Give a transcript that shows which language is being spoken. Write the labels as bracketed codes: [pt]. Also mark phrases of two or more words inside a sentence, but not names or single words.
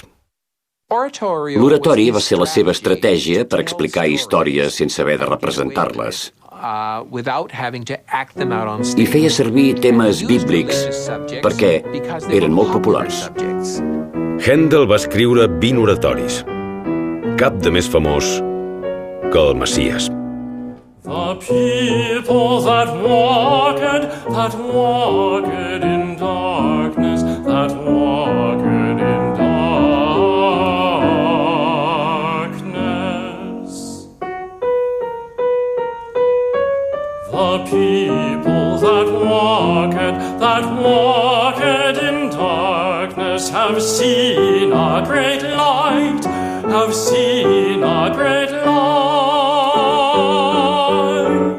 [ca] L'oratori va ser la seva estratègia per explicar històries sense haver de representar-les. I feia servir temes bíblics perquè eren molt populars. Händel va escriure 20 oratoris. Cap de més famós que el Messies. [en] The people that walked in darkness, that walked in darkness. The people that walked in darkness have seen a great light, have seen a great light.